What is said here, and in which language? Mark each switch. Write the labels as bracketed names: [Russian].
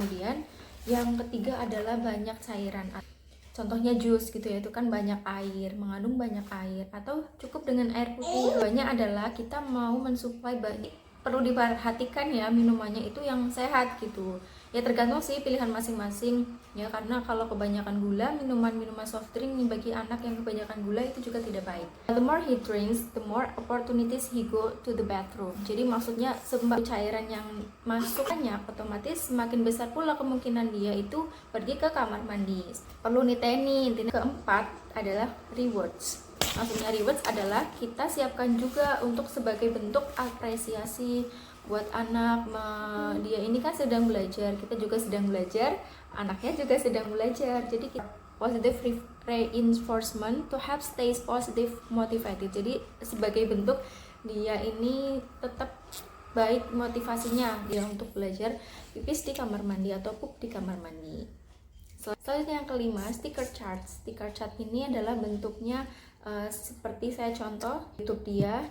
[Indonesian] Kemudian yang ketiga adalah banyak cairan, contohnya jus gitu ya, itu kan banyak air, mengandung banyak air, atau cukup dengan air putih. Banyak adalah kita mau mensuplai banyak, perlu diperhatikan ya, minumannya itu yang sehat gitu ya, tergantung sih pilihan masing-masing ya, karena kalau kebanyakan gula, minuman soft drink bagi anak yang kebanyakan gula itu juga tidak baik. [English] The more he drinks, the more opportunities he go to the bathroom. [Indonesian] Jadi maksudnya semakin cairan yang masuk banyak, otomatis semakin besar pula kemungkinan dia itu pergi ke kamar mandi. Perlu niteni. Keempat adalah rewards. Maksudnya rewards adalah kita siapkan juga untuk sebagai bentuk apresiasi buat anak. Dia ini kan sedang belajar, kita juga sedang belajar, anaknya juga sedang belajar. Jadi kita [English] positive reinforcement to help stays positive motivated. [Indonesian] Jadi sebagai bentuk dia ini tetap baik motivasinya dia untuk belajar pipis di kamar mandi atau pup di kamar mandi. Selanjutnya yang kelima, sticker chart. Sticker chart ini adalah bentuknya seperti saya contoh YouTube dia.